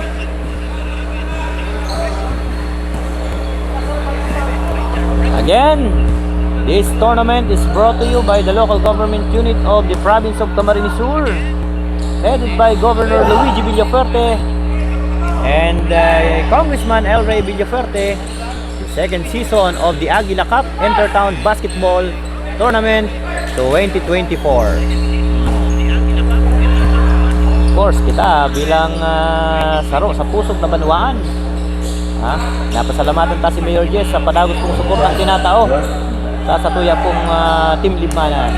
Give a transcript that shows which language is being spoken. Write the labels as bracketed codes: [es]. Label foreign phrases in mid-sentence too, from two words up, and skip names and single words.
[en] Again, this tournament is brought to you by the local government unit of the province of Camarines Sur, headed by Governor Luigi Villafuerte and Congressman El Rey Villafuerte. The second season of the Aguila Cup Intertown Basketball Tournament 2024. Of course, [bik] kita bilang saro sa pusok na Banwaan, napasalamatan ta si Mayor Jess sa padagos pong suportang tinatao sa satuya pong team Libmanan.